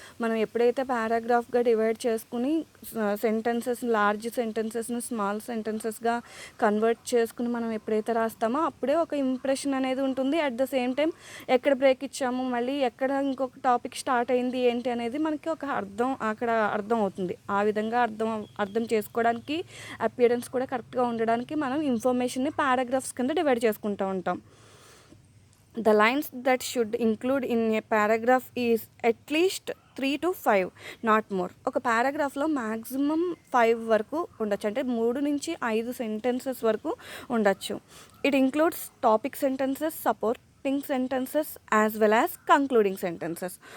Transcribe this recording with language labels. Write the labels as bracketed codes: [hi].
[te] మనం ఎప్పుడైతే పారాగ్రాఫ్గా డివైడ్ చేసుకుని సెంటెన్సెస్, లార్జ్ సెంటెన్సెస్ని స్మాల్ సెంటెన్సెస్గా కన్వర్ట్ చేసుకుని మనం ఎప్పుడైతే రాస్తామో అప్పుడే ఒక ఇంప్రెషన్ అనేది ఉంటుంది. అట్ ద సేమ్ టైం ఎక్కడ బ్రేక్ ఇచ్చాము, మళ్ళీ ఎక్కడ ఇంకొక టాపిక్ స్టార్ట్ అయింది ఏంటి అనేది మనకి ఒక అర్థం అవుతుంది. ఆ విధంగా అర్థం చేసుకోవడానికి, అపియరెన్స్ కూడా కరెక్ట్గా ఉండడానికి మనం ఇన్ఫర్మేషన్ని పారాగ్రాఫ్స్ కింద డివైడ్ చేసుకుంటూ ఉంటాం. [en] The lines that should include in a paragraph is at least 3 to 5, not more. [te] ఒక పారాగ్రాఫ్లో మ్యాక్సిమం 5 వరకు ఉండొచ్చు, అంటే 3 నుంచి 5 సెంటెన్సెస్ వరకు ఉండొచ్చు. [en] It includes topic sentences, supporting sentences as well as concluding sentences.